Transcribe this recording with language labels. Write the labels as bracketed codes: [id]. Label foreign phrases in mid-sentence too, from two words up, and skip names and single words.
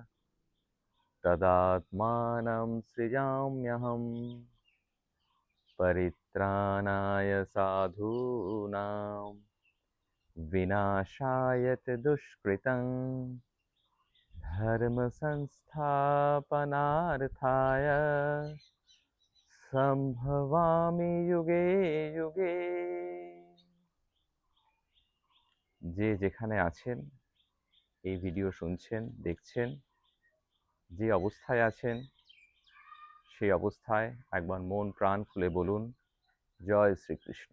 [sa] तदात्मानं सृजाम्यहम् परित्राणाय साधूनां विनाशाय च दुष्कृतं धर्म संस्थापनार्थाय সম্ভবামি যুগে যুগে। [bn] যে যেখানে আছেন, এই ভিডিও শুনছেন, দেখছেন, যে অবস্থায় আছেন সেই অবস্থায় একবার মন প্রাণ খুলে বলুন জয় শ্রীকৃষ্ণ।